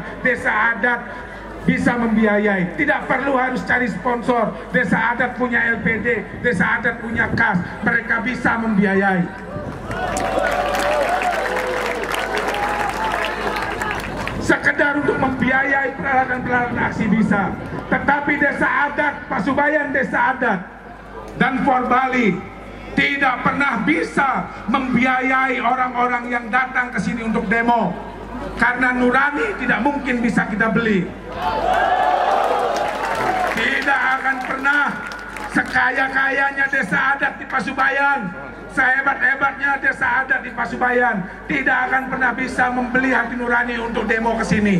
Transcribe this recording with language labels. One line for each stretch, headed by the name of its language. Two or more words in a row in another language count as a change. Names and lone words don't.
Indonesian: Desa adat bisa membiayai, tidak perlu harus cari sponsor. Desa adat punya LPD, desa adat punya kas, mereka bisa membiayai. Sekedar untuk membiayai peralatan-peralatan aksi bisa. Tetapi desa adat, Pasubayan desa adat dan For Bali tidak pernah bisa membiayai orang-orang yang datang ke sini untuk demo. Karena nurani tidak mungkin bisa kita beli. Tidak akan pernah sekaya-kayanya desa adat di Pasubayan, sehebat-hebatnya desa adat di Pasubayan, tidak akan pernah bisa membeli hati nurani untuk demo ke sini.